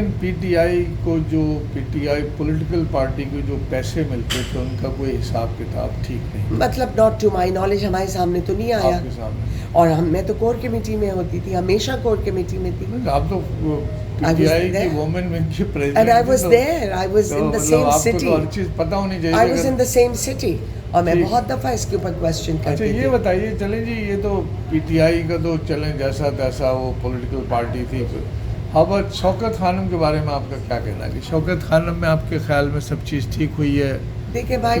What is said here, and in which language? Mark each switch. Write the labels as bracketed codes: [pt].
[ur] لیکن P T I کو P T I political party کو جو پیسے ملتے تھے ان کا کوئی حساب کتاب ٹھیک نہیں مطلب [en] not to my knowledge, [ur] ہمارے سامنے تو نہیں آیا، آپ کے سامنے۔ اور میں تو کور کمیٹی میں ہوتی تھی، ہمیشہ کور کمیٹی میں تھی۔ آپ تو پی ٹی آئی کی وومن ونگ کی [en] And I was there, I was in the same city. [ur] ہر چیز پتہ ہونی چاہیے۔ [en] I was in the same city. [ur] اور میں بہت دفعہ اس کے اوپر کوشچن اچھا کرتی یہ تھی۔ بتائیے، چلیں جی یہ تو پی ٹی آئی کا تو چلیں جیسا تیسا وہ پولیٹیکل پارٹی تھی، اب شوکت خانم کے بارے میں آپ کا کیا کہنا ہے کہ شوکت خانم میں آپ کے خیال میں سب چیز ٹھیک ہوئی ہے؟ دیکھیں بھائی